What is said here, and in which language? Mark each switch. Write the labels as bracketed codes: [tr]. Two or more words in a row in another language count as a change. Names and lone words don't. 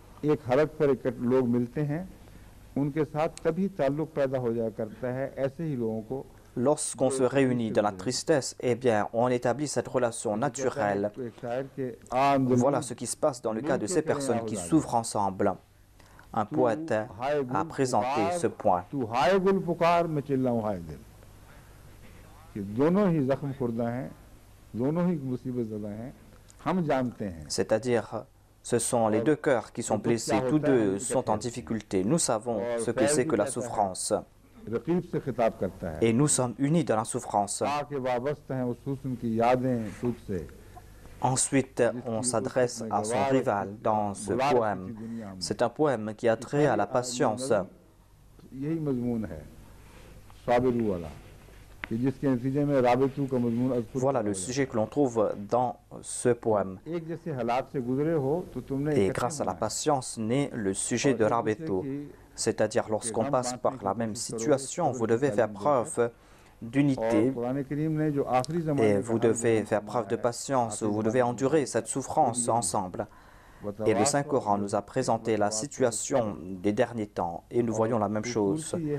[fr] Lorsqu'on se réunit dans la tristesse, eh bien, on établit cette relation naturelle. Voilà ce qui se passe dans le cas de ces personnes qui souffrent ensemble. Un poète a présenté ce point. [ur] تو ہائے گل پکار میں چلاؤں ہائے دل کہ دونوں ہی زخم خوردہ ہیں دونوں ہی مصیبت زدہ ہیں ہم جانتے ہیں [fr] C'est-à-dire, ce sont les deux cœurs qui sont blessés, tous deux sont en difficulté. Nous savons ce que c'est que la souffrance [ur] رقیب سے خطاب کرتا ہے [fr] et nous sommes unis dans la souffrance. [ur] آ کے وابستہ ہیں اس حسن کی یادیں تجھ سے [fr] Ensuite, on s'adresse à son rival dans ce poème. C'est un poème qui a trait à la patience. [ur] یہی مضمون ہے صابروا والا کہ جس کے نتیجے میں رابطوا کا مضمون اذکر [fr] Voilà le sujet que l'on trouve dans ce poème. [ur] ایک جیسے حالات سے گزرے ہو تو تم نے [fr] Et grâce à la patience naît le sujet de Rabeto. C'est-à dire, lorsqu'on passe par la même situation, vous devez faire preuve d'unité et vous devez faire preuve de patience, vous devez endurer cette souffrance ensemble. Et le Saint-Coran nous a présenté la situation des derniers temps et nous voyons la même chose.